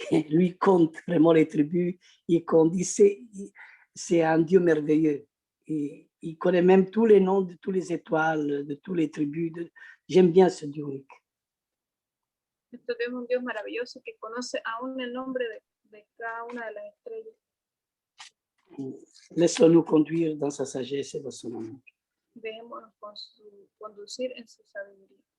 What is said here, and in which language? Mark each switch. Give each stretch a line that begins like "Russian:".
French: Lui compte vraiment les tribus, il compte, c'est un Dieu merveilleux. Il connaît même tous les noms de toutes les étoiles, de toutes les tribus. J'aime bien ce Dieu unique.
Spanish: Esto es un Dios maravilloso que conoce aún el nombre de cada una de las estrellas.
French: Laisse-nous conduire dans sa sagesse et dans son amour.
Spanish: Dejémonos conducir en su sabiduría.